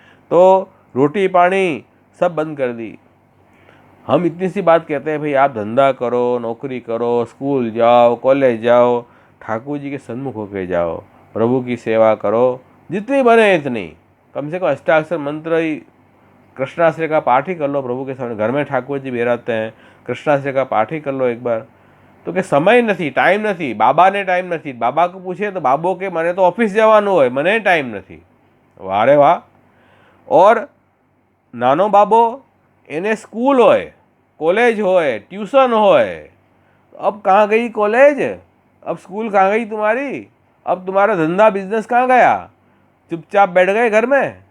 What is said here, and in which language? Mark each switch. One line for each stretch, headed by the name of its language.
Hindi: तो रोटी पानी सब बंद कर दी। हम इतनी सी बात कहते हैं, भाई आप धंधा करो, नौकरी करो, स्कूल जाओ, कॉलेज जाओ, ठाकुर जी के सन्मुख होके जाओ, प्रभु की सेवा करो, जितनी बने इतनी। कम से कम अष्टाक्षर मंत्र ही, कृष्णाश्रय का पाठ ही कर लो प्रभु के सामने। घर में ठाकुर जी बेराते हैं, कृष्णाश्रय का पाठ ही कर लो एक बार।
Gujarati: तो કે સમય નથી, ટાઈમ નથી, બાબાને ટાઈમ નથી। બાબા को પૂછે તો બાબો કે મને તો ઓફિસ જવાનું હોય, મને ટાઈમ નથી। વારે વાહ। और નાનો બાબો એને સ્કૂલ હોય,
Hindi: कॉलेज होए, ट्यूशन होए। अब कहाँ गई कॉलेज, अब स्कूल कहाँ गई तुम्हारी, अब तुम्हारा धंधा बिजनेस कहाँ गया, चुपचाप बैठ गए घर में।